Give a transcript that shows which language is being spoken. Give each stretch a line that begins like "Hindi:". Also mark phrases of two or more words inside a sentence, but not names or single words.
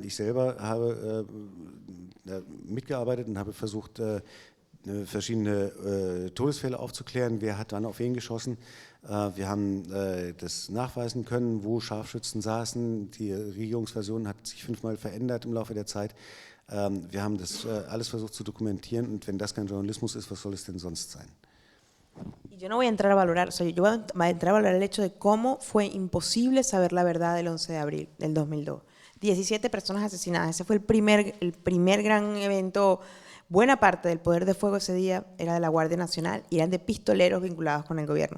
German: Ich selber habe mitgearbeitet und habe versucht, verschiedene Todesfälle aufzuklären. Wer hat dann auf wen geschossen? Wir haben das nachweisen können, wo Scharfschützen saßen. Die Regierungsversion hat sich 5-mal verändert im Laufe der Zeit. Wir haben das alles versucht zu dokumentieren, und wenn das kein Journalismus ist, was soll es denn sonst sein?
Spanish: Y yo no voy a entrar a valorar, yo voy a entrar a valorar el hecho de cómo fue imposible saber la verdad del 11 de abril del 2002. 17 personas asesinadas, ese fue el primer gran evento. Buena parte del poder de fuego ese día era de la Guardia Nacional y eran de pistoleros vinculados con el gobierno.